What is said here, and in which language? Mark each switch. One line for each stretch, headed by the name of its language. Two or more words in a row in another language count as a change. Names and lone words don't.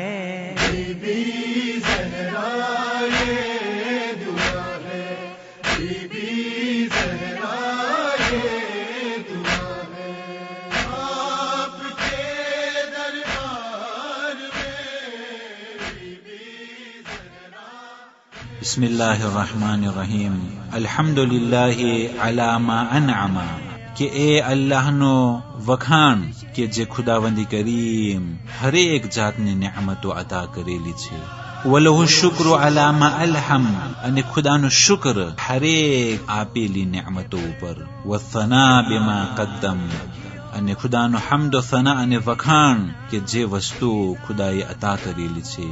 Urdu: بی بی زہرا یہ دعا ہے بی بی زہرا یہ دعا ہے آپ کے دربار میں بی بی زہرا.
Arabic: بسم اللہ الرحمن الرحیم. الحمدللہ علی ما انعم
Gujarati: કે એ અલ્લાહ નો વખાણ કે જે ખુદાવંદી કરીમ હરેક જાતની નિયામતો અતા કરેલી છે.
Arabic: وله الشكر على ما ألهم
Gujarati: અને ખુદાનો શુક્ર હરેક આપેલી નિયામતો ઉપર.
Arabic: والثناء بما قدم
Gujarati: અને ખુદાનો હમદ و ثنا અને વખાણ કે જે વસ્તુ ખુદાએ અતા કરેલી છે.